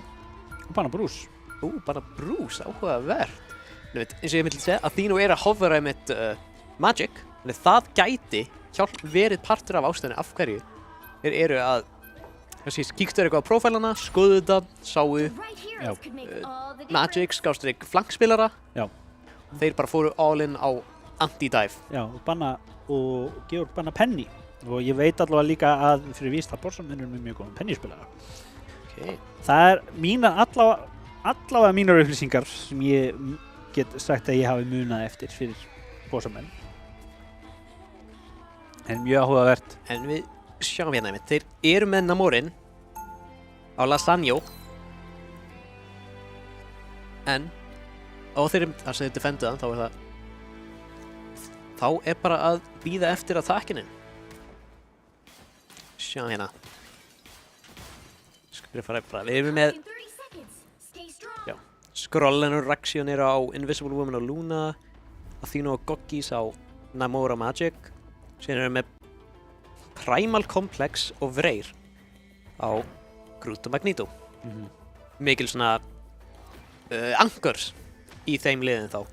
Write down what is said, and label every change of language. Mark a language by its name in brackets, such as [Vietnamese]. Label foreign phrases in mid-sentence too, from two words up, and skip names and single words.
[Icelandic] Og banna Bruce. Bara Bruce, áhugavert. Eins og ég myndi segja, Atheno er að hovera með Magic, þannig það gæti verið partur af ástæðinu af hverju þeir eru að kíktu eitthvað á prófælana, skoðu þetta, sáu [English] Right here could make all the Magic, [Icelandic] skástrík flankspilara. Já. Þeir bara fóru [English] all in [Icelandic] á anti-dive. Já, og Georg banna Penny. Og ég veit allavega líka að fyrir víst að bossamenn eru með mjög góðan Penny-spilara. Okay. Það er allavega mínar upplýsingar sem ég get sagt að ég hafi munað eftir fyrir bossamenn. En mjög áhugavert. En við sjáum hérna einmitt, þeir eru með Namorin á Lasagno. En þeir eru defenduðan, þá er bara að bíða eftir attackinu. Sjáum hérna. Við erum með [English] in 30 seconds. Stay strong. [Icelandic] já, Skrollen og Raxion eru á Invisible Woman og Luna, Atheno og Goggis á Namor og Magic. Síðan erum við með Primal Complex og Vreyr á Groot og Magneto. Mikil svona angurs í þeim liðin þá.